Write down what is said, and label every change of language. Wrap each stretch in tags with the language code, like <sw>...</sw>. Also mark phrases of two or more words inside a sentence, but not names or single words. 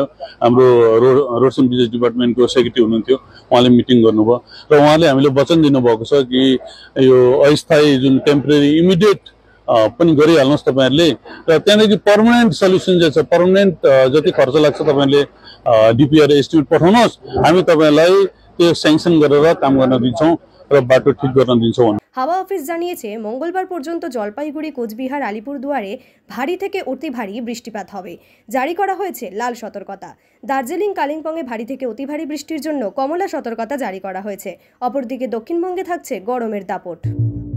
<ne>हाम्रो रोड्स एन्ड ब्रिजेस डिपार्टमेन्टको सेक्रेटरी हुनुहुन्थ्यो, उहाँले मिटिङ गर्नुभयो र उहाँले हामीले वचन दिनुभएको छ कि यो अस्थायी जुन</ne> <en>temporary immediate</en> <ne>पनि गरिहाल्नुहोस् तपाईँहरूले र त्यहाँदेखि</ne> <en>permanent solution</en> <ne>जे छ, पर्मानेन्ट जति खर्च लाग्छ तपाईँहरूले</ne> <en>DPR estimate</en> <ne>पठाउनुहोस्, हामी तपाईँलाई त्यो स्याङ्सन गरेर काम गर्न दिन्छौँ र बाटो ठिक गर्न दिन्छौँ।</ne> <bn>হাওয়া অফিস জানিয়েছে মঙ্গলবার পর্যন্ত জলপাইগুড়ি, কোচবিহার, আলিপুরদুয়ারে ভারী থেকে অতি ভারী বৃষ্টিপাত হবে। জারি করা হয়েছে লাল সতর্কতা। দার্জিলিং, কালিম্পংয়ে ভারী থেকে অতি ভারী বৃষ্টির জন্য কমলা সতর্কতা জারি করা হয়েছে। অপরদিকে দক্ষিণবঙ্গে থাকছে গরমের দাপট।</bn>